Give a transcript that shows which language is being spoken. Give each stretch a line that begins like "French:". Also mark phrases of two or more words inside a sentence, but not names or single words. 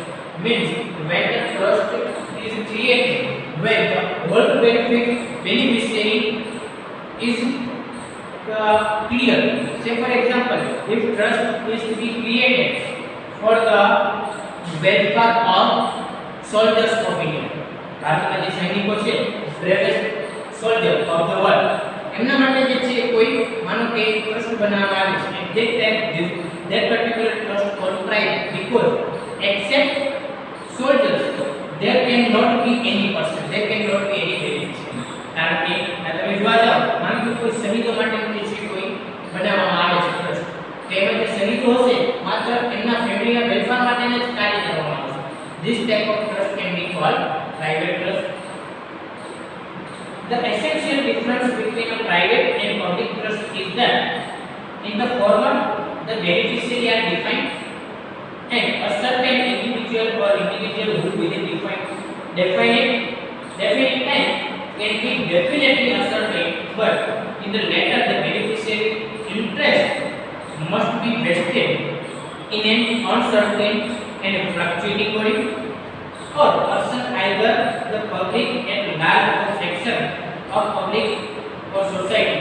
English: Means when the trust is created, when the whole beneficiary is clear. Say for example, if trust is to be created for the welfare of soldiers of India,
Gujarati: ભારતના જે સૈનિકો છે
English: bravest soldier of the world,
Gujarati: એમના માટે જે છે કોઈ માનો કે ટ્રસ્ટ બનાવવામાં આવે છે,
English: at that time that particular trust called private because except soldiers there cannot be any person, there cannot be any beneficiary.
Gujarati: કારણ કે તમે જોવા જાઓ માનો કે કોઈ સૈનિકો માટે જે છે કોઈ બનાવવામાં આવે છે ટ્રસ્ટ, તો એમાં જે સૈનિકો હશે માત્ર એમના
English: familyના welfare
Gujarati: માટેને જ કાર્ય કરવામાં આવશે.
English: This type of trust can be called private trust. The essential difference between a private and public trust is that in the former the beneficiary are defined and a certain individual or individual who will definite time can be definitely ascertained, but in the latter the beneficiary interest must be vested in an uncertain and fluctuating body or person, either the public and large section of public or society.